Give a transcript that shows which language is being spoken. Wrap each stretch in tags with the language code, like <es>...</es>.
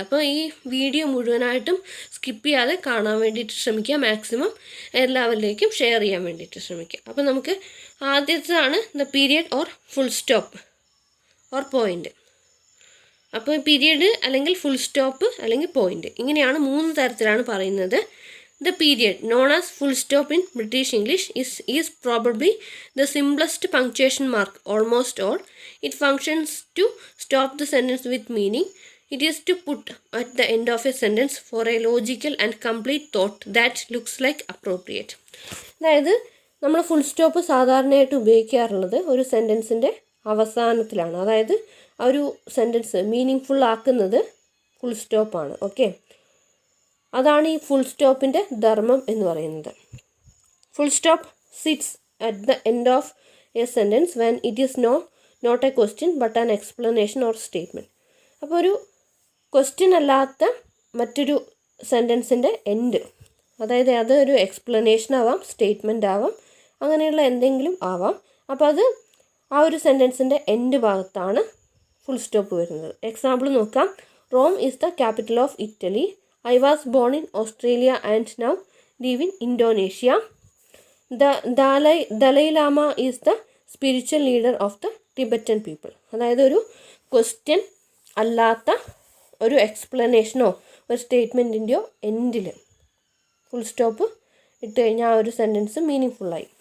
<ml>അപ്പോൾ ഈ വീഡിയോ മുഴുവനായിട്ടും സ്കിപ്പ് ചെയ്യാതെ കാണാൻ വേണ്ടിയിട്ട് ശ്രമിക്കുക. മാക്സിമം എല്ലാവരിലേക്കും ഷെയർ ചെയ്യാൻ വേണ്ടിയിട്ട് ശ്രമിക്കുക. അപ്പോൾ നമുക്ക് ആദ്യത്തേതാണ് the period or full stop or point. അപ്പോൾ പീരിയഡ് അല്ലെങ്കിൽ ഫുൾ സ്റ്റോപ്പ് അല്ലെങ്കിൽ പോയിൻ്റ്, ഇങ്ങനെയാണ് 3 തരത്തിലാണ് പറയുന്നത്.</ml> <en>The period, known as full stop in British English, is probably the simplest punctuation mark almost all. It functions to stop the sentence with meaning. It is to put at the end of a sentence for a logical and complete thought that looks like appropriate.</en> <ml>അതായത് നമ്മൾ full stop സാധാരണയായിട്ട് ഉപയോഗിക്കാറുള്ളത് ഒരു സെൻറ്റൻസിൻ്റെ അവസാനത്തിലാണ്. അതായത് ആ ഒരു sentence meaning full ആക്കുന്നത് full സ്റ്റോപ്പാണ്. Okay, അതാണ് ഈ ഫുൾ സ്റ്റോപ്പിൻ്റെ ധർമ്മം എന്ന് പറയുന്നത്.</ml> <en>Full stop sits at the end of a sentence when it is not a question but an explanation or statement.</en> <ml>അപ്പോൾ ഒരു ക്വസ്റ്റ്യൻ അല്ലാത്ത മറ്റൊരു സെൻറ്റൻസിൻ്റെ എൻഡ്, അതായത് അത് ഒരു എക്സ്പ്ലനേഷൻ ആവാം, സ്റ്റേറ്റ്മെൻ്റ് ആവാം, അങ്ങനെയുള്ള എന്തെങ്കിലും ആവാം. അപ്പോൾ അത് ആ ഒരു സെൻറ്റൻസിൻ്റെ എൻഡ് ഭാഗത്താണ് ഫുൾ സ്റ്റോപ്പ് വരുന്നത്. എക്സാമ്പിൾ നോക്കാം.</ml> <en>Rome is the capital of Italy. I was born in Australia and now live in Indonesia. The Dalai Lama is the spiritual leader of the Tibetan people.</en> <ml>അതായത് ഒരു question അല്ലാത്ത ഒരു എക്സ്പ്ലനേഷനോ ഒരു സ്റ്റേറ്റ്മെൻറ്റിൻ്റെയോ എൻഡിൽ full stop ഇട്ട് കഴിഞ്ഞാൽ ആ ഒരു സെൻറ്റൻസ് മീനിങ് ഫുള്ളായി.</ml>